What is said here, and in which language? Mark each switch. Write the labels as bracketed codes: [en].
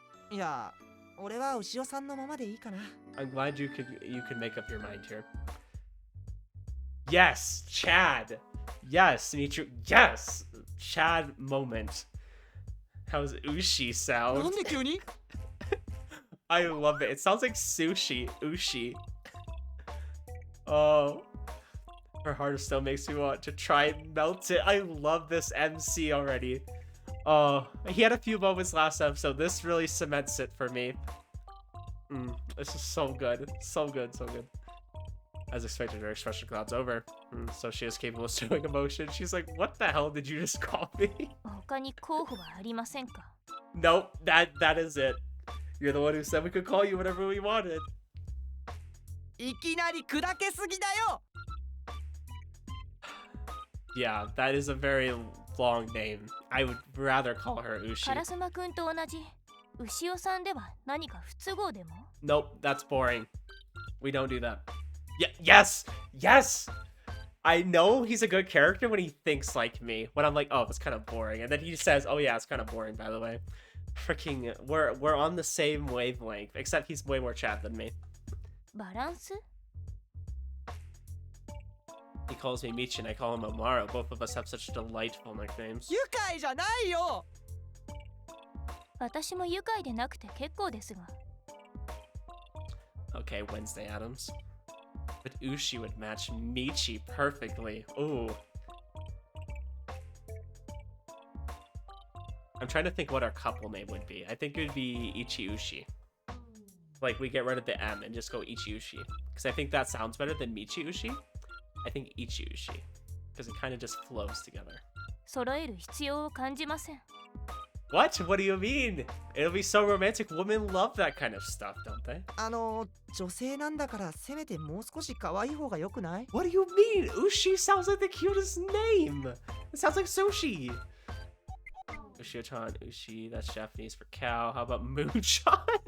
[ja] いや、俺は牛尾さんのままでいいかな。 [en] I'm glad you could make up your mind here. Yes, Chad. Yes, Mitru. Yes, Chad moment. How's Ushi sound? [ja] なんで急に [en] I love it. It sounds like sushi. Ushi. Oh. Her heart still makes me want to try and melt it. I love this MC already. Oh, he had a few moments last episode. This really cements it for me. This is so good. So good, so good. As expected, her expression cloud's over. So she is capable of showing emotion. She's like, what the hell did you just call me? [ja] 他に候補はありませんか？ [en] Nope, that is it. You're the one who said we could call you whatever we wanted. [ja] いきなり砕けすぎだよ [en] Yeah, that is a very long name. I would rather call her Ushi. [ja] カラスマくんと同じ牛尾さんでは何か不都合でも？ [en] Nope, that's boring. We don't do that. Yes! Yes! I know he's a good character when he thinks like me. When I'm like, oh, that's kind of boring. And then he says, oh yeah, it's kind of boring, by the way. Freaking, we're on the same wavelength. Except he's way more Chad than me. [ja] バランス？ [en] He calls me Michi and I call him Amaro. Both of us have such delightful nicknames. [ja] 愉快じゃないよ私も愉快でなくて結構ですが。 [en] Okay, Wednesday Adams. But Ushi would match Michi perfectly. Ooh. I'm trying to think what our couple name would be. I think it would be Ichi-Ushi. Like, we get rid of the M and just go Ichi-Ushi. Because I think that sounds better than Michi-Ushi. I think Ichi-Ushi. Because it kind of just flows together. [ja] 揃える必要を感じません。 [en] What? What do you mean? It'll be so romantic. Women love that kind of stuff, don't they? [ja] 女性なんだからせめてもう少し可愛い方が良くない [en] What do you mean? Ushi sounds like the cutest name. It sounds like sushi. Ushi-chan, Ushi, that's Japanese for cow. How about Moon-chan?